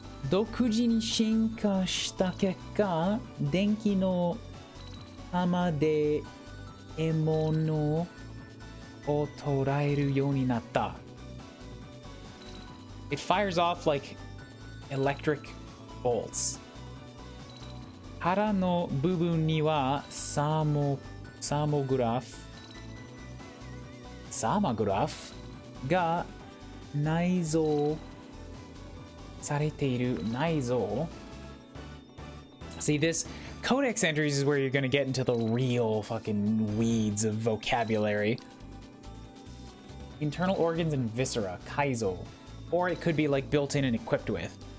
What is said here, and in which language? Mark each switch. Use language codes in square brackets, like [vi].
[ja] 独自に進化した結果、電気の玉で獲物を捉えるようになった。 [en] It fires off like electric bolts. [ja] 腹の部分にはサーモグラフが内蔵されている。 [en] 内蔵 See, this codex entries is where you're gonna get into the real fucking weeds of vocabulary. Internal organs and viscera, kaizo. Or it could be like built in and equipped with.